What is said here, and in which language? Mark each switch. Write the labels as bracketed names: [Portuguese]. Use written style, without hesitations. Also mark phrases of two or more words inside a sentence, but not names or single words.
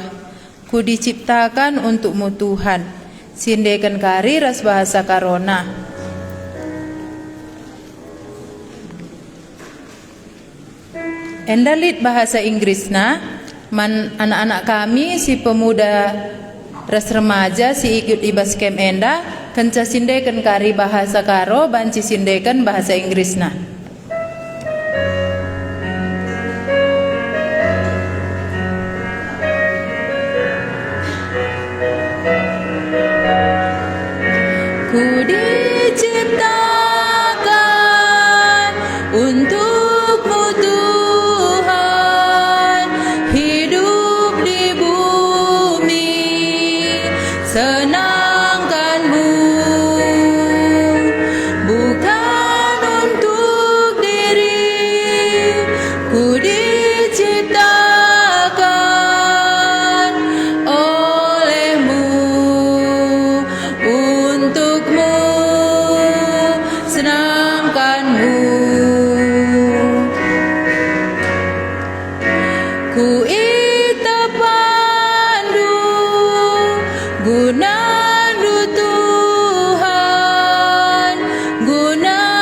[Indonesian] Ku diciptakan untukmu Tuhan. [Batak Karo] Sindekan kari ras bahasa karona. Endalit bahasa Inggrisna man anak-anak kami si pemuda ras remaja si ikut ibas kem enda kenca sindekan kari bahasa karo banci sindekan bahasa Inggrisna. [Indonesian] Ku diciptakan untukmu Tuhan, hidup di bumi senangkanmu, bukan untuk diri. Ku diciptakan olehmu, untukmu, senangkanmu. [Batak Karo] Ku itepandu gunandu Tuhan, guna